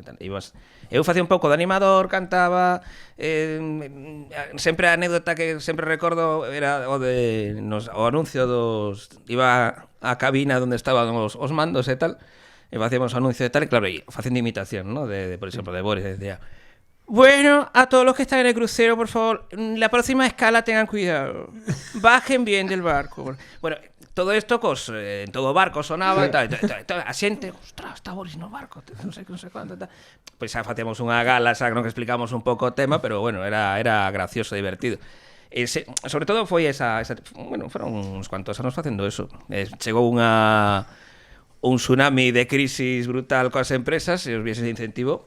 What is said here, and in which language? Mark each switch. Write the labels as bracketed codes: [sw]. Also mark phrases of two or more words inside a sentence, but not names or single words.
[gl] Eu facía un pouco de animador, cantaba, sempre a anécdota que sempre recordo era o anuncio dos... Iba á cabina onde estaban os mandos e tal, e facíamos anuncio e tal, e claro, facendo imitación, ¿no? Por exemplo, de Boris, [es] decía: bueno, a todos los que están en el crucero, por favor, la próxima escala tengan cuidado. Bajen bien del barco. Bueno, todo esto en todo barco sonaba e tal. [gl] A xente, ostras, está Boris no barco, non sei cuánto, tal. Pois xa facíamos unha gala, xa non que explicamos un pouco o tema, pero bueno, era gracioso e divertido. Sobre todo foi fueron uns cuantos anos facendo eso. Chegou un tsunami de crisis brutal coas empresas e os viaxes de incentivo.